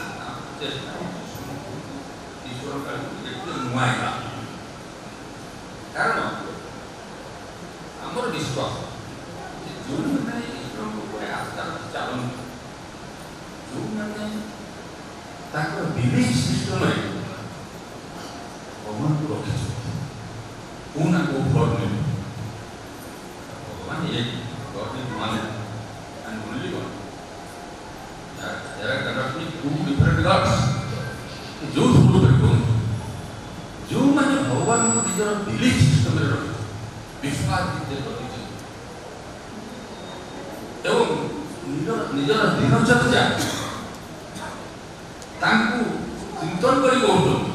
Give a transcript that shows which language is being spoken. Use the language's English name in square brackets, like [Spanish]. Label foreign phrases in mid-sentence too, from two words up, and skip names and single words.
[Odia] ଚେଷ୍ଟା ଈଶ୍ୱର କେତେ ନୁଆଁଇବା, କାରଣ ଆମର ବିଶ୍ୱାସ ଯେଉଁମାନେ ଈଶ୍ୱରଙ୍କ ଉପରେ ଆସ୍ଥା ଚାଲନ୍ତି, ଯେଉଁମାନେ ତାଙ୍କର ବିଲିଫ୍ ସିଷ୍ଟମରେ ଭଗବାନଙ୍କୁ ରଖିଛନ୍ତି, କୋଉ ନା କୋଉ ଫର୍ମ ଭଗବାନ ଏକ [English] God is one and only one. There cannot be two different gods. [Odia] ଯେଉଁ ସବୁ ଦେଖନ୍ତୁ, ଯେଉଁମାନେ ଭଗବାନଙ୍କୁ ନିଜର ବିଲିଫ୍ ସିଷ୍ଟମରେ ରଖିଛନ୍ତି, ବିଶ୍ୱାସ ଭିତରେ ରଖିଛନ୍ତି ଏବଂ ନିଜର ଦିନଚର୍ଯ୍ୟା ତାଙ୍କୁ ଚିନ୍ତନ କରି କହୁଛନ୍ତି।